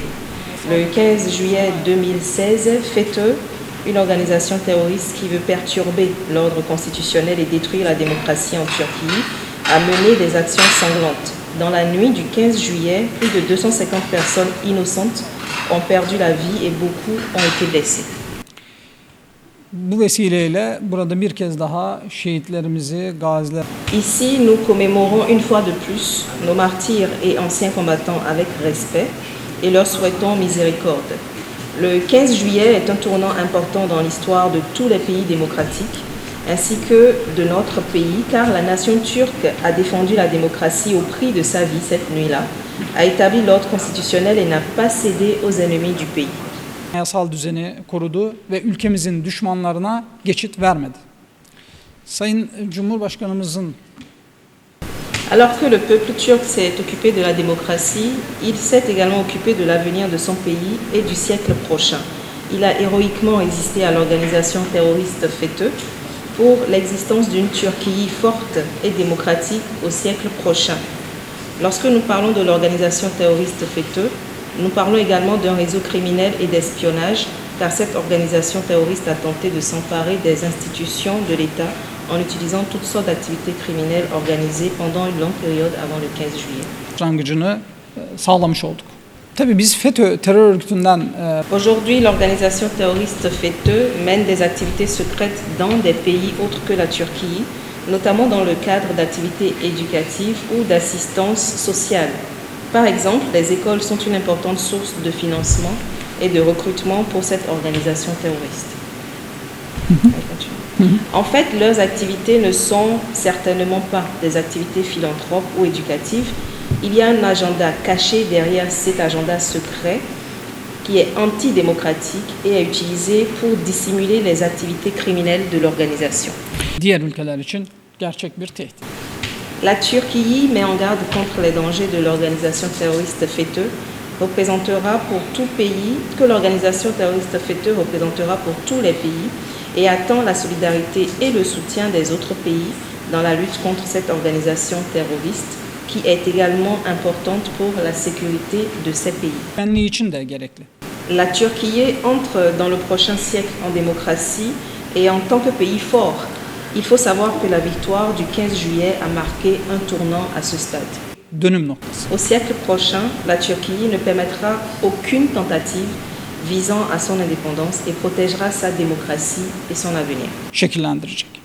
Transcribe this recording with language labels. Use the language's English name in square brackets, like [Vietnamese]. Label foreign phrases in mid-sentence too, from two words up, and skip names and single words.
[French] Le 15 juillet 2016, FETÖ, une organisation terroriste qui veut perturber l'ordre constitutionnel et détruire la démocratie en Turquie, a mené des actions sanglantes. Dans la nuit du 15 juillet, plus de 250 personnes innocentes ont perdu la vie et beaucoup ont été blessées. [Turkish] bu vesileyle burada bir kez daha şehitlerimizi, gaziler [French] Ici, nous commémorons une fois de plus nos martyrs et anciens combattants avec respect et leur souhaitons miséricorde. Le 15 juillet est un tournant important dans l'histoire de tous les pays démocratiques, ainsi que de notre pays, car la nation turque a défendu la démocratie au prix de sa vie cette nuit-là, a établi l'ordre constitutionnel et n'a pas cédé aux ennemis du pays. [Turkish] yasal düzeni korudu ve ülkemizin düşmanlarına geçit vermedi. Sayın Cumhurbaşkanımızın [French] Alors que le peuple turc s'est occupé de la démocratie, il s'est également occupé de l'avenir de son pays et du siècle prochain. Il a héroïquement résisté à l'organisation terroriste FETÖ pour l'existence d'une Turquie forte et démocratique au siècle prochain. Lorsque nous parlons de l'organisation terroriste FETÖ, nous parlons également d'un réseau criminel et d'espionnage, car cette organisation terroriste a tenté de s'emparer des institutions de l'État en utilisant toutes sortes d'activités criminelles organisées pendant une longue période avant le 15 juillet. [Turkish] başlangıcını sağlamış olduk. Tabii biz FETÖ terör örgütünden [French] Aujourd'hui, l'organisation terroriste FETÖ mène des activités secrètes dans des pays autres que la Turquie, notamment dans le cadre d'activités éducatives ou d'assistance sociale. Par exemple, les écoles sont une importante source de financement et de recrutement pour cette organisation terroriste. En fait, leurs activités ne sont certainement pas des activités philanthropes ou éducatives. Il y a un agenda caché derrière cet agenda secret qui est antidémocratique et est utilisé pour dissimuler les activités criminelles de l'organisation. [Turkish] diğer ülkeler için gerçek bir tehdit. [French] La Turquie met en garde contre les dangers de l'organisation terroriste FETÖ, représentera pour tout pays, que l'organisation terroriste FETÖ représentera pour tous les pays et attend la solidarité et le soutien des autres pays dans la lutte contre cette organisation terroriste qui est également importante pour la sécurité de ces pays. [Turkish] Güvenliği için de gerekli. [French] La Turquie entre dans le prochain siècle en démocratie et en tant que pays fort, il faut savoir que la victoire du 15 juillet a marqué un tournant à ce stade. [Turkish] Dönüm noktası. [French] Au siècle prochain, la Turquie ne permettra aucune tentative visant à son indépendance et protégera sa démocratie et son avenir. [Turkish] Şekillendirecek.